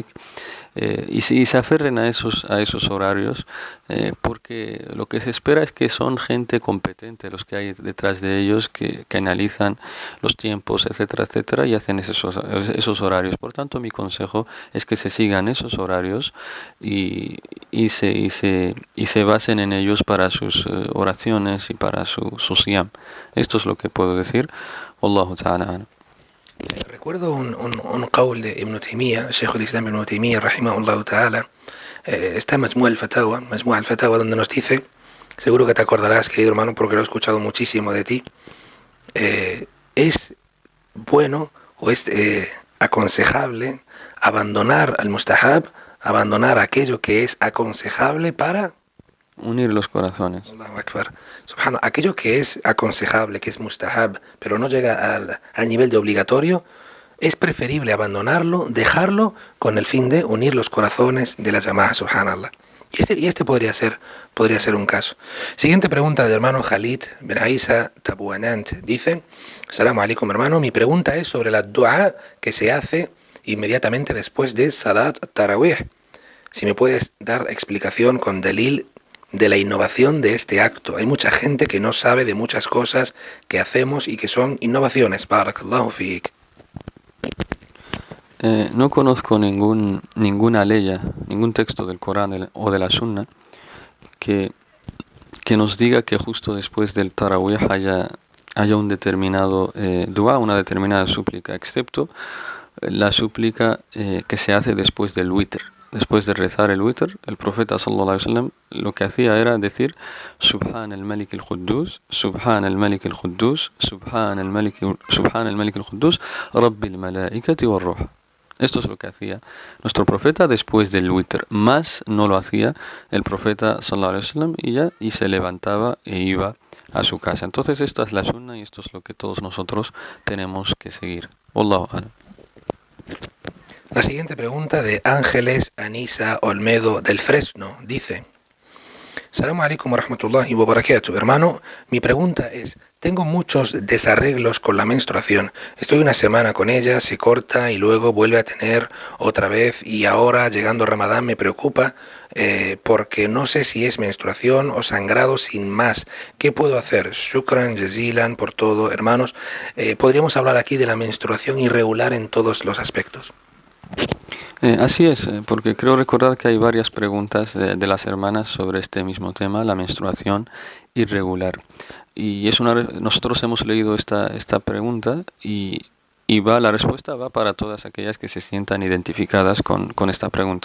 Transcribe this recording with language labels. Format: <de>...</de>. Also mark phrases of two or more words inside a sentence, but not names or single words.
<es>Y se aferren a esos horarios, porque lo que se espera es que son gente competente los que hay detrás de ellos, que analizan los tiempos, etcétera, etcétera, y hacen esos horarios. Por tanto, mi consejo es que se sigan esos horarios y se basen en ellos para sus oraciones y para su siyam. Esto es lo que puedo decir.</es> <ar>والله تعالى.</ar> <es>Recuerdo un qawl de Ibn Taymiyyah, Shaykh al-Islam Ibn Taymiyyah,</es> <ar>رحمه الله تعالى,</ar> <es>está en Majmu' al-Fatawa, donde nos dice, seguro que te acordarás, querido hermano, porque lo he escuchado muchísimo de ti, es bueno o es aconsejable abandonar al mustahab, abandonar aquello que es aconsejable para unir los corazones.</es> <ar>الله أكبر. Subhana,</ar> <es>aquello que es aconsejable, que es mustahab, pero no llega al nivel de obligatorio, es preferible abandonarlo, dejarlo, con el fin de unir los corazones de la Jama'a, subhanallah. Y este podría ser un caso. Siguiente pregunta del hermano Khalid Ben Aisa Tabuanant.</es> <ar>Dice: سلام عليكم,</ar> <es>hermano. Mi pregunta es sobre la dua que se hace inmediatamente después de</es> <ar>صلاة التراويح.</ar> <es>Si me puedes dar explicación con dalil de la innovación de este acto. Hay mucha gente que no sabe de muchas cosas que hacemos y que son innovaciones.</es> <ar>بارك الله فيك.</ar> <es>No conozco ninguna ley, ningún texto del Corán o de la Sunna que nos diga que justo después del Tarawih haya un determinado dua, una determinada súplica, excepto la súplica que se hace después del witr. Después de rezar el witr, el profeta</es> <ar>صلى الله عليه وسلم</ar> <es>lo que hacía era decir:</es> <ar>سبحان الملك القدوس سبحان الملك القدوس سبحان الملك القدوس رب الملائكة والروح.</ar> <es>Esto es lo que hacía nuestro profeta después del witr, más no lo hacía el profeta</es> <ar>صلى الله عليه وسلم</ar> <es>y se levantaba e iba a su casa. Entonces esta es la sunna y esto es lo que todos nosotros tenemos que seguir.</es> <ar>والله أعلم.</ar> <es>La siguiente pregunta de Ángeles Anisa Olmedo del Fresno dice:</es> <ar>سلام عليكم ورحمة الله وبركاته.</ar> <es>Hermano, mi pregunta es: tengo muchos desarreglos con la menstruación. Estoy una semana con ella, se corta y luego vuelve a tener otra vez, y ahora llegando Ramadán me preocupa porque no sé si es menstruación o sangrado sin más. ¿Qué puedo hacer?</es> <ar>شكرا جزيلا</ar> <es>por todo. Hermanos, podríamos hablar aquí de la menstruación irregular en todos los aspectos. Así es, porque creo recordar que hay varias preguntas de las hermanas sobre este mismo tema, la menstruación irregular. Y nosotros hemos leído esta pregunta y la respuesta va para todas aquellas que se sientan identificadas con esta pregunta.</es>